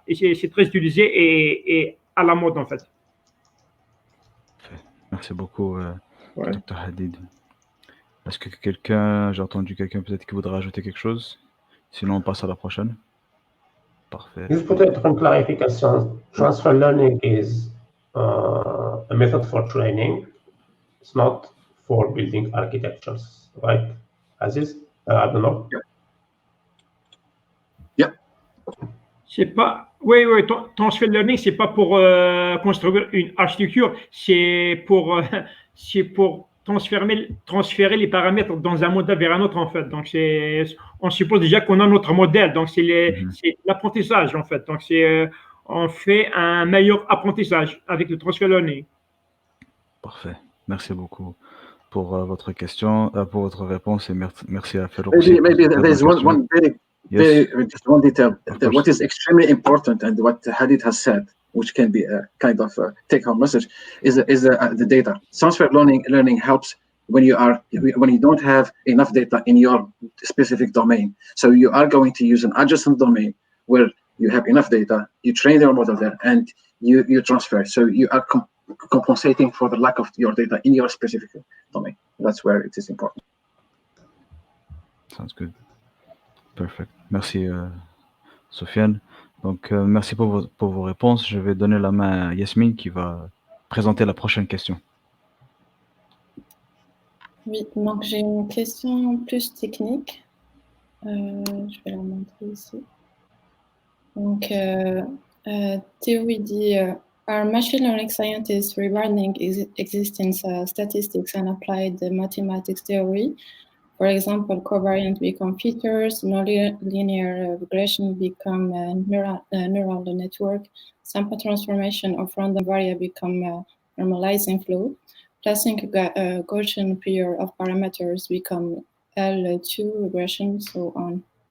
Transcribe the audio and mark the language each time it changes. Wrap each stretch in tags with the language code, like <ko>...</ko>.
<fr>Et c'est très utilisé et à la mode en fait. Merci beaucoup, Dr Hadid. Est-ce que j'ai entendu quelqu'un peut-être qui voudrait ajouter quelque chose? Sinon, on passe à la prochaine. Parfait. Juste peut-être une clarification.</fr> <en>Transfer learning is a method for training. It's not for building architectures, right? Aziz, Abdenour? Yeah.</en> <fr>C'est pas. Oui, transfer learning, c'est pas pour construire une architecture, c'est pour transférer les paramètres dans un modèle vers un autre en fait. Donc on suppose déjà qu'on a notre modèle, donc c'est l'apprentissage en fait. Donc on fait un meilleur apprentissage avec le transfer learning. Parfait. Merci beaucoup pour votre question, pour votre réponse et merci à Farouk.</fr> <en>Maybe there's one just one detail. What is extremely important and what Hadid has said, which can be a kind of a take-home message, is the data. Transfer learning helps when you don't have enough data in your specific domain. So you are going to use an adjacent domain where you have enough data. You train your model there, and you transfer. So you are compensating for the lack of your data in your specific domain. That's where it is important. Sounds good. Perfect.</en> <fr>Merci,</fr> <en>Sofiane.</en> <fr>Donc, merci pour vos réponses. Je vais donner la main à Yasmine qui va présenter la prochaine question. Oui, donc j'ai une question plus technique. Je vais la montrer ici. Donc, Théo dit</fr> <en>are machine learning scientists rewriting existing statistics and applied the mathematics theory? For example, covariant become features, nonlinear regression become neural network, sample transformation of random variable become normalizing flow, placing a Gaussian pair of parameters become L2 regression, so on.</en>